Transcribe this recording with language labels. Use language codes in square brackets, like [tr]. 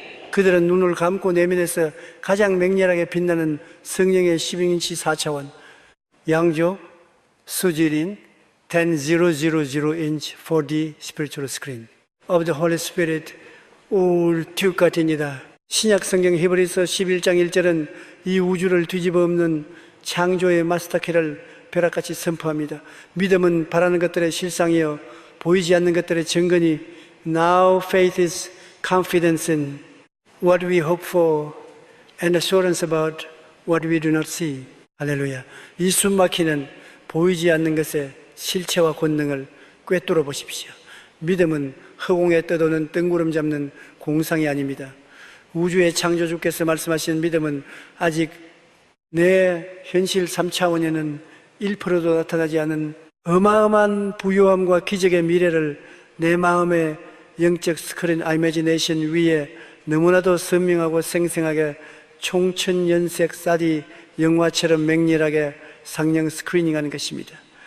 [ko] 그들은 눈을 감고 내면에서 가장 맹렬하게 빛나는 성령의 12인치 4차원, 양조, 수지린, [en] 10,000 inch 4D spiritual screen of the Holy Spirit [ko] 올 튜브 같습니다. 신약 성경 히브리서 11장 1절은 이 우주를 뒤집어 엎는 창조의 마스터키를 벼락같이 선포합니다. 믿음은 바라는 것들의 실상이요 보이지 않는 것들의 증거니 [en] Now faith is confidence in what we hope for and assurance about what we do not see. [ko] 할렐루야. 이 숨막히는 보이지 않는 것의 실체와 권능을 꿰뚫어 보십시오. 믿음은 허공에 떠도는 뜬구름 잡는 공상이 아닙니다. 우주의 창조주께서 말씀하신 믿음은 아직 내 현실 3차원에는 1%도 나타나지 않은 어마어마한 부요함과 기적의 미래를 내 마음의 영적 스크린 이미지네이션 위에 너무나도 선명하고 생생하게 총천연색 사디 영화처럼 맹렬하게 상영 스크리닝하는 것입니다.